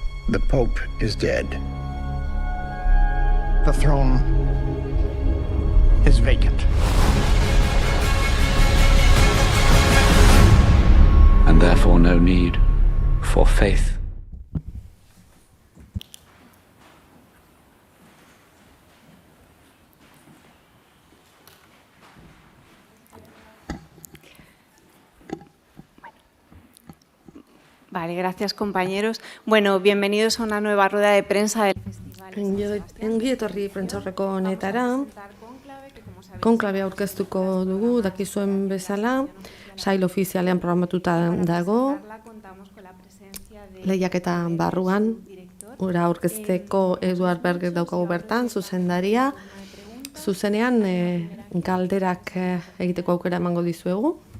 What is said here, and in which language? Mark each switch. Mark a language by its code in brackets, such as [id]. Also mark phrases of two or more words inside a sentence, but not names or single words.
[en] The Pope is dead. The throne is vacant. And therefore no need for faith. [es] Vale, gracias compañeros. Bueno, bienvenidos a una nueva rueda de prensa del festival. [eu] Ongi etorri prentsaurreko honetara, konklabe aurkeztuko dugu, dakizuen bezala, sail ofizialean programatuta dago, lehiaketa barruan, ura aurkezteko Eduard Berger daukagu bertan, zuzendaria, zuzenean galderak egiteko aukera emango dizuegu.